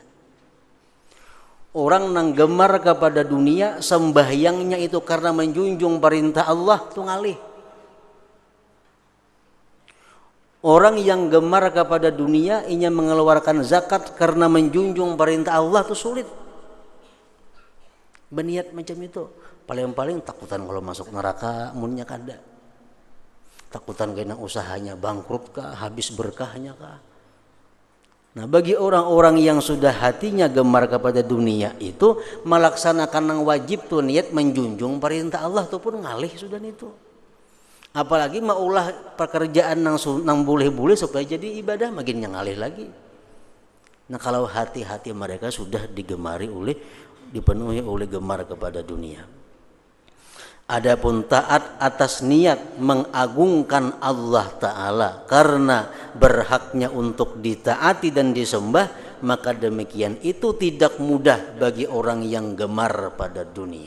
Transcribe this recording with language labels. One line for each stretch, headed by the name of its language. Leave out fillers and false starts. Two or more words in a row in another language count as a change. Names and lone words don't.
Banjar: Orang nang gemar kepada dunia, sembahyangnya itu karena menjunjung perintah Allah itu ngalih.
Indonesian: Orang yang gemar kepada dunia, ingin mengeluarkan zakat karena menjunjung perintah Allah itu sulit. Berniat macam itu.
Banjar: Paling-paling takutan kalau masuk neraka, munnya kada. Takutan kena usahanya bangkrut kah, habis berkahnya kah.
Indonesian: Nah, bagi orang-orang yang sudah hatinya gemar kepada dunia itu, melaksanakan yang wajib tuh niat menjunjung perintah Allah itu pun ngalih sudah itu.
Banjar: Apalagi maulah pekerjaan nang boleh-boleh supaya jadi ibadah makin yang ngalih lagi. Nah,
Indonesian: kalau hati-hati mereka sudah dipenuhi oleh gemar kepada dunia. Adapun taat atas niat mengagungkan Allah Ta'ala karena berhaknya untuk ditaati dan disembah, maka demikian itu tidak mudah bagi orang yang gemar pada dunia.